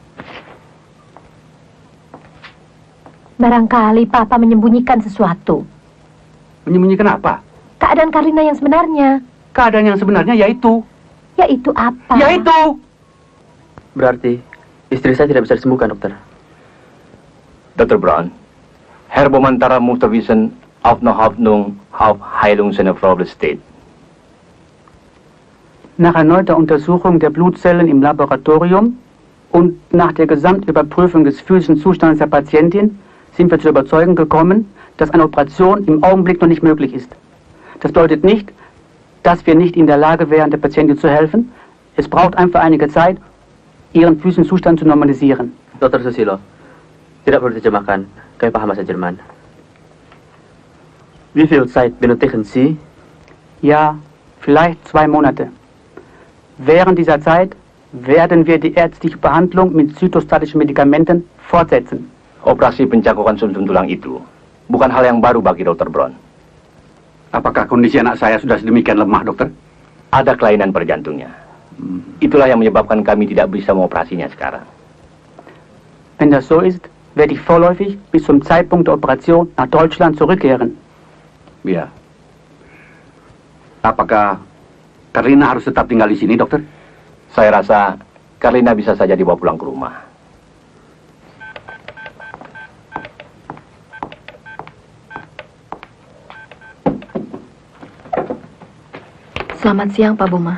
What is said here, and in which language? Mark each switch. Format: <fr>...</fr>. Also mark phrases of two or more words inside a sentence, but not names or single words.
<id>Barangkali Papa menyembunyikan sesuatu. Menyembunyikan apa? Keadaan Karlina yang sebenarnya. Keadaan yang sebenarnya yaitu... Yaitu apa? Yaitu... Berarti istri saya tidak bisa disembuhkan, dokter.</id> <de>Dr. Brown, Herr Bomantara musste wissen, auf eine Hoffnung auf Heilung seiner Frau besteht. Nach erneuter Untersuchung der Blutzellen im Laboratorium und nach der Gesamtüberprüfung des physischen Zustands der Patientin sind wir zur Überzeugung gekommen, dass eine Operation im Augenblick noch nicht möglich ist. Das bedeutet nicht, dass wir nicht in der Lage wären, der Patientin zu helfen. Es braucht einfach einige Zeit, ihren physischen Zustand zu normalisieren. Dr.</de> <id>Susilo, tidak perlu diterjemahkan. Kami paham bahasa Jerman.</id> <de>Wie viel Zeit benötigen Sie? Ja, vielleicht 2 Monate. Während dieser Zeit werden wir die ärztliche Behandlung mit zytostatischen Medikamenten fortsetzen.</de> <id>Operasi pencangkukan sum-sum tulang itu bukan hal yang baru bagi Dr. Brown. Apakah kondisi anak saya sudah sedemikian lemah, dokter? Ada kelainan pada jantungnya. Itulah yang menyebabkan kami tidak bisa mengoperasinya sekarang.</id> <de>Wenn das so ist, werde ich vorläufig bis zum Zeitpunkt der Operation nach Deutschland zurückkehren.</de> <id>Ya. Apakah Karlina harus tetap tinggal di sini, dokter? Saya rasa Karlina bisa saja dibawa pulang ke rumah. Selamat siang, Pak Boma.</id>